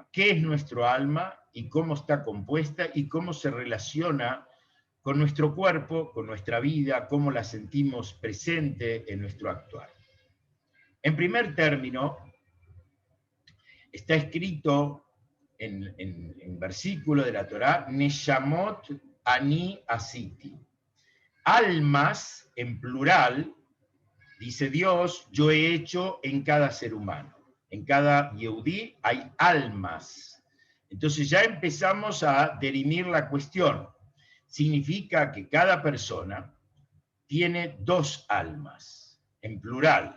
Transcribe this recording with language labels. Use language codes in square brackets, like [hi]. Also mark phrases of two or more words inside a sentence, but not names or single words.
[es] ¿Qué es nuestro alma y cómo está compuesta y cómo se relaciona con nuestro cuerpo, con nuestra vida, cómo la sentimos presente en nuestro actuar? En primer término, está escrito en versículo de la Torá, [he] נשמות אני עשיתי. [es] Almas, en plural, dice Dios, yo he hecho en cada ser humano. En cada Yehudí hay almas. Entonces ya empezamos a dirimir la cuestión. Significa que cada persona tiene dos almas, en plural.